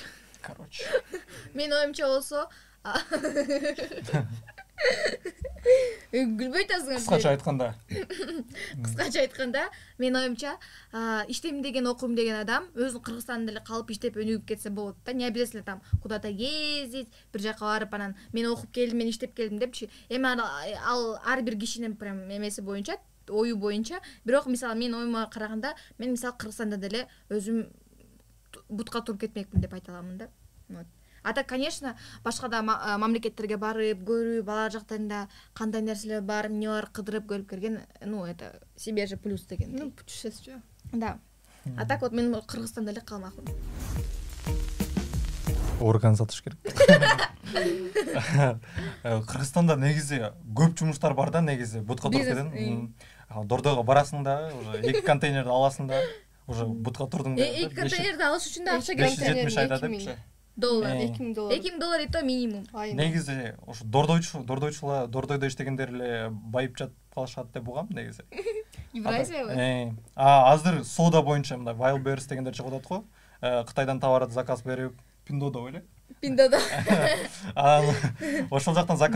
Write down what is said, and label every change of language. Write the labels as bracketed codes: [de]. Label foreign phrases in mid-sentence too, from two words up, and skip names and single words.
[ky] Менин оюмча болсо, күлбөй атасың. Кыскача айтканда, менин оюмча, иштейм деген, окуйм деген адам өзү Кыргызстанда эле калып иштеп өнүгүп кетсе болот да. [ru] Не обязательно там куда-то ездить, [ky] бир жака барып анан мен окуп келдим, мен иштеп келдим депчи. Эми ал ар бир кишинин прям эмеси боюнча, ою боюнча. Бирок мисалы менин оюма караганда, мен мисалы Кыргызстанда деле өзүм бутка туруп кетмекмин деп айта аламын да. [ru] Вот. А так, конечно, [ky] башка да мамлекеттерге барып, көрүп, алар жактарында кандай нерселер бар, эмне бар, кыдырып көрүп келген, [ru] это себе же плюс деген. Путешествие. Да. А так вот [ky] мен Кыргызстанда эле калмакмын. Орган сатыш керек. Кыргызстанда негизи көп жумуштар бар да, негизи бутка туруп кетен. Дордойго барасың да, уже 2 контейнерди аласың да, уже бутка турдуң да. 2 контейнерди алыш үчүн да акча керек. 570 айда депчи. $2000. [ru] $2000 и то минимум. [ky] Негизи ошо дордойдо иштегендер эле байып жатып калышат деп угам негизи. Евразия. Азыр соода боюнча мындай Wildberries дегендер чыгып атат го. Кытайдан товарды заказ берип, Пиндодо эле. Пиндада. Ошол жактан заказ